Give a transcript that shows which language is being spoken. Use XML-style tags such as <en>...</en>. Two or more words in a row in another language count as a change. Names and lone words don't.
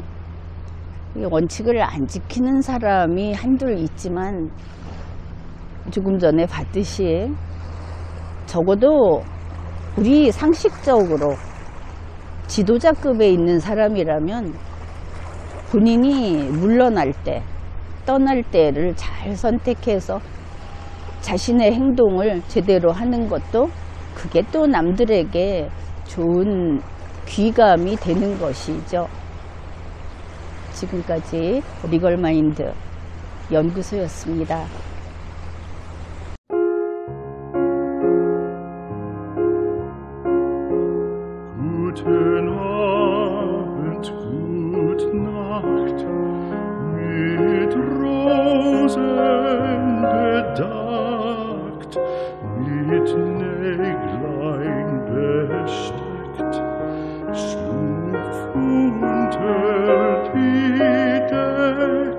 <ko>원칙을 안 지키는 사람이 한둘 있지만 조금 전에 봤듯이 적어도 우리 상식적으로 지도자급에 있는 사람이라면 본인이 물러날 때, 떠날 때를 잘 선택해서 자신의 행동을 제대로 하는 것도 그게 또 남들에게 좋은 귀감이 되는 것이죠. 지금까지 리걸마인드 연구소였습니다.</ko> <de>Guten Abend, gute Nacht, mit Rosen bedeckt, mit Näglein besteckt, schlupf unter die Deck.</de>